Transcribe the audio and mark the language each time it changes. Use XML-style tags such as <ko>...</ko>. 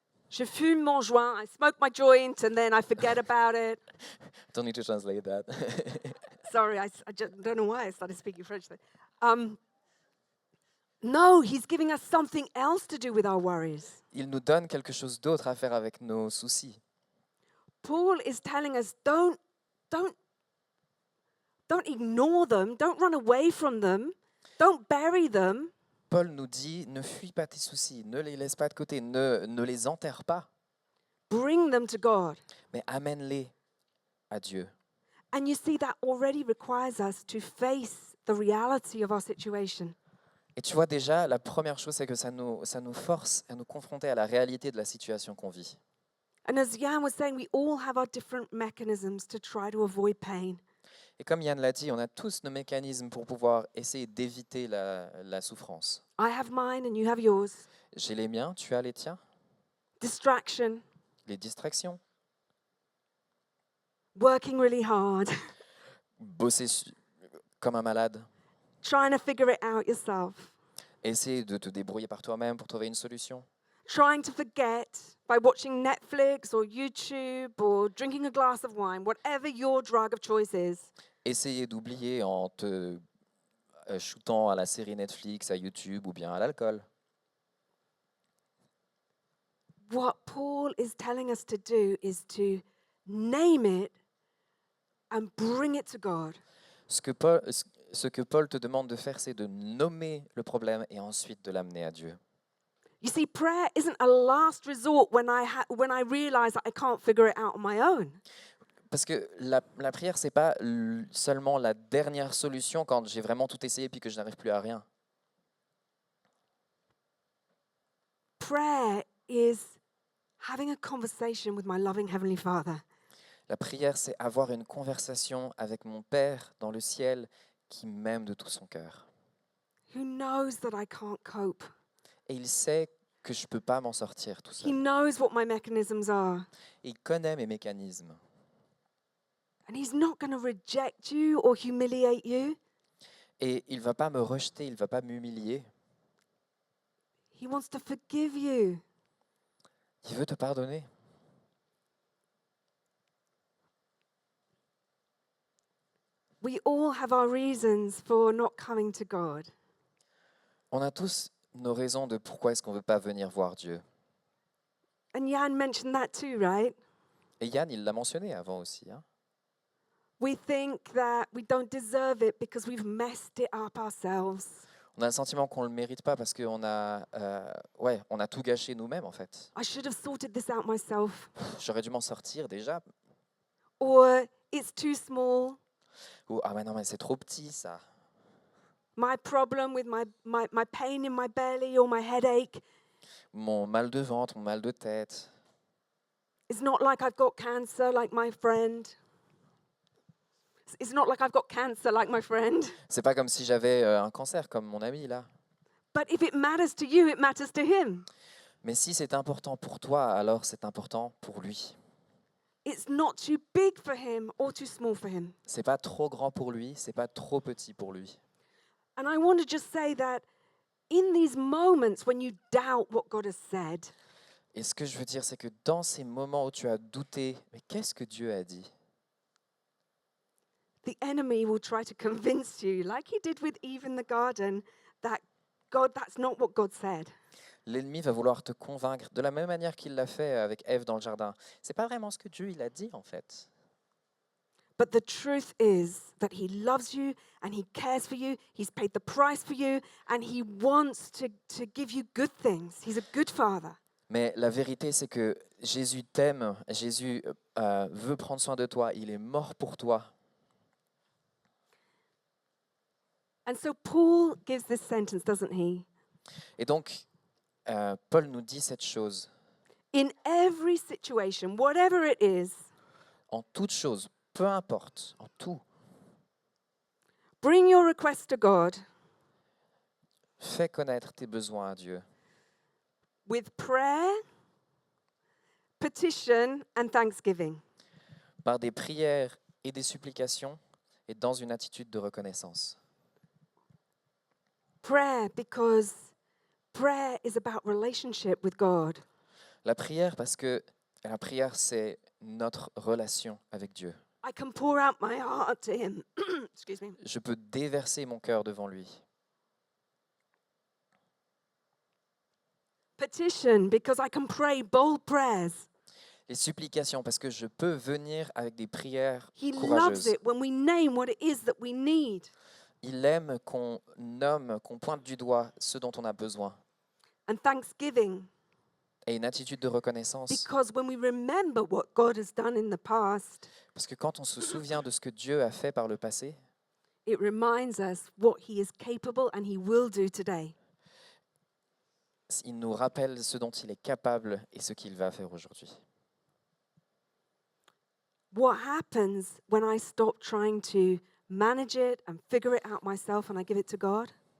<fr>Je fume mon joint,</fr> <en>I smoke my joint, and then I forget about it. Don't need to translate that. Sorry, I just don't know why I started speaking French then. No, he's giving us something else to do with our worries.</en> <fr>Il nous donne quelque chose d'autre à faire avec nos soucis.</fr> <en>Paul is telling us don't ignore them, don't run away from them, don't bury them.</en> <fr>Paul nous dit, ne fuis pas tes soucis, ne les laisse pas de côté, ne les enterre pas,</fr> <en>Bring them to God.</en> <fr>mais amène-les à Dieu.</fr> <en>And you see, that already requires us to face the reality of our situation.</en> <fr>Et tu vois déjà, la première chose, c'est que ça nous force à nous confronter à la réalité de la situation qu'on vit.</fr> <en>And as Jan was saying, we all have our different mechanisms to try to avoid pain.</en> <fr>Et comme Yann l'a dit, on a tous nos mécanismes pour pouvoir essayer d'éviter la souffrance.</fr> <en>I have mine and you have yours.</en> <fr>J'ai les miens, tu as les tiens,</fr> <en>Distraction,</en> <fr>les distractions,</fr> <en>working really hard,</en> <fr>bosser comme un malade,</fr> <en>trying to figure it out yourself,</en> <fr>essayer de te débrouiller par toi-même pour trouver une solution,</fr> <en>trying to forget by watching Netflix or YouTube or drinking a glass of wine, whatever your drug of choice is.</en> <fr>essayer d'oublier en te shootant à la série Netflix, à YouTube ou bien à l'alcool.</fr> <en>What Paul is telling us to do is to name it and bring it to God.</en> <fr>Ce que Paul te demande de faire, c'est de nommer le problème et ensuite de l'amener à Dieu.</fr> <en>You see, prayer isn't a last resort when I realize that I can't figure it out on my own.</en> <fr>Parce que la prière, c'est pas seulement la dernière solution quand j'ai vraiment tout essayé puis que je n'arrive plus à rien.</fr> <en>Prayer is having a conversation with my loving Heavenly Father.</en> <fr>La prière, c'est avoir une conversation avec mon Père dans le ciel qui m'aime de tout son cœur.</fr> <en>Who knows that I can't cope.</en> <fr>Et il sait que je ne peux pas m'en sortir tout</fr> <en>He</en> <fr>seul.</fr> <en>knows what my mechanisms are.</en> <fr>Et il connaît mes mécanismes.</fr> <en>And he's not going to reject you or humiliate you.</en> <fr>Et il ne va pas me rejeter, il ne va pas m'humilier.</fr> <en>He wants to forgive you.</en> <fr>Il veut te pardonner.</fr> <en>We all have our reasons for not coming to God.</en> <fr>On a tous nos raisons de pourquoi est-ce qu'on ne veut pas venir voir Dieu.</fr> <en>And Jan mentioned that too, right?</en> <fr>Et Yann, il l'a mentionné avant aussi. Hein.</fr> <en>We think that we don't deserve it because we've messed it up ourselves.</en> <fr>On a le sentiment qu'on ne le mérite pas parce qu'on a, on a tout gâché nous-mêmes en fait.</fr> <en>I should have sorted this out myself.</en> <fr>J'aurais dû m'en sortir déjà.</fr> <en>Or it's too small.</en> <fr>Ou ah mais non mais c'est trop petit ça.</fr> <en>My problem with my pain in my belly or my headache</en> <fr>Mon mal de ventre, mon mal de tête.</fr> <en>is not like I've got cancer like my friend. It's not like I've got cancer like my friend.</en> <fr>C'est pas comme si j'avais un cancer comme mon ami là.</fr> <en>But if it matters to you, it matters to him.</en> <fr>Mais si c'est important pour toi, alors c'est important pour lui.</fr> <en>It's not too big for him or too small for him.</en> <fr>C'est pas trop grand pour lui, c'est pas trop petit pour lui.</fr> <en>And I want to just say that in these moments when you doubt what God has said,</en> <fr>Et ce que je veux dire, c'est que dans ces moments où tu as douté, mais qu'est-ce que Dieu a dit?</fr> <en>the enemy will try to convince you, like he did with Eve in the garden, that God, that's not what God said.</en> <fr>L'ennemi va vouloir te convaincre de la même manière qu'il l'a fait avec Ève dans le jardin. C'est pas vraiment ce que Dieu il a dit en fait.</fr> <en>But the truth is that he loves you and he cares for you. He's paid the price for you and he wants to give you good things. He's a good father.</en> <fr>Mais la vérité, c'est que Jésus t'aime, Jésus veut prendre soin de toi, il est mort pour toi.</fr> <en>And so Paul gives this sentence, doesn't he?</en> <fr>Et donc, Paul nous dit cette chose.</fr> <en>In every situation, whatever it is,</en> <fr>En toute chose, peu importe, en tout,</fr> <en>bring your request to God</en> <fr>fais connaître tes besoins à Dieu.</fr> <en>with prayer, petition, and thanksgiving.</en> <fr>Par des prières et des supplications et dans une attitude de reconnaissance.</fr> <en>Prayer, because prayer is about relationship with God.</en> <fr>La prière, parce que la prière, c'est notre relation avec Dieu.</fr> <en>I can pour out my heart to him. Excuse me.</en> <fr>Je peux déverser mon cœur devant lui.</fr> <en>Petition, because I can pray bold prayers.</en> <fr>Les supplications, parce que je peux venir avec des prières</fr> <en>He loves</en> <fr>courageuses.</fr> <en>it when we name what it is that we need.</en> <fr>Il aime qu'on nomme, qu'on pointe du doigt ce dont on a besoin.</fr> <en>And thanksgiving,</en> <fr>Et une attitude de reconnaissance.</fr> <en>because when we remember what God has done in the past,</en> <fr>Parce que quand on se souvient de ce que Dieu a fait par le passé,</fr> <en>it reminds us what he is capable and he will do today.</en> <fr>il nous rappelle ce dont il est capable et ce qu'il va faire aujourd'hui.</fr> <en>What happens when I stop trying to manage it and figure it out myself and I give it to God?</en>